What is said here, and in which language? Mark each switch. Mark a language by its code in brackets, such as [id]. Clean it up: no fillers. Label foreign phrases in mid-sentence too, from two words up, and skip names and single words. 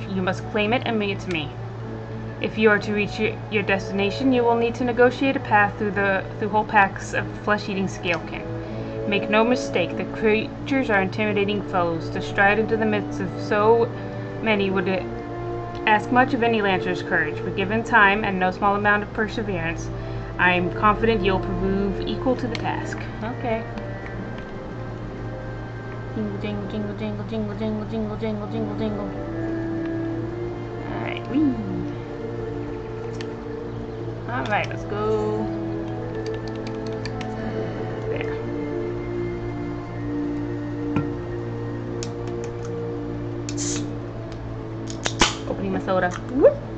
[en] You must claim it and bring it to me. If you are to reach your destination, you will need to negotiate a path through whole packs of flesh-eating scalekin. Make no mistake, the creatures are intimidating foes. To stride into the midst of so many would ask much of any Lancer's courage, but given time and no small amount of perseverance, I'm confident you'll prove equal to the task. Okay. Jingle, jingle, jingle, jingle, jingle, jingle, jingle, jingle, jingle, jingle. Alright, whee! Alright, let's go. There. Opening my soda. Whoop!